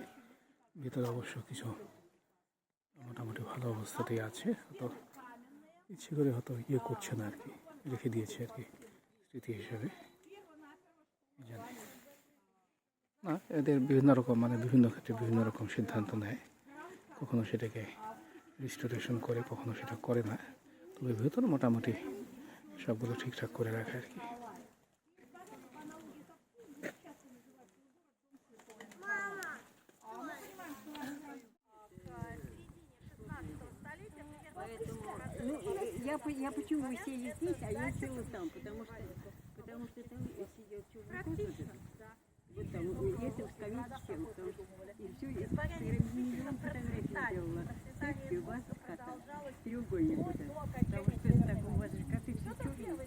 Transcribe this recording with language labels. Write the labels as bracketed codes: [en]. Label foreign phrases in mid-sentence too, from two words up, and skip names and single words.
[bn] ভিতরে অবশ্য কিছু মোটামুটি ভালো অবস্থাতেই আছে, তো ইচ্ছে করে হয়তো করছে না আর কি, রেখে দিয়েছে আর কি স্মৃতি হিসাবে। জানি না, এদের বিভিন্ন রকম মানে বিভিন্ন ক্ষেত্রে বিভিন্ন রকম সিদ্ধান্ত নেয়। কখনো সেটাকে রিস্টোরেশন করে, কখনো সেটা করে না। তবে ভেতরে মোটামুটি সবগুলো ঠিকঠাক করে রাখে আর কি। [ru] Я почему вы сели здесь, а я села там, потому что там сидел человек, вот там, я там в скамейке села, потому что и все, я миллион фотографий сделала, ставьте у вас кота, треугольник вот этот, потому что это так у вас же коты все черные.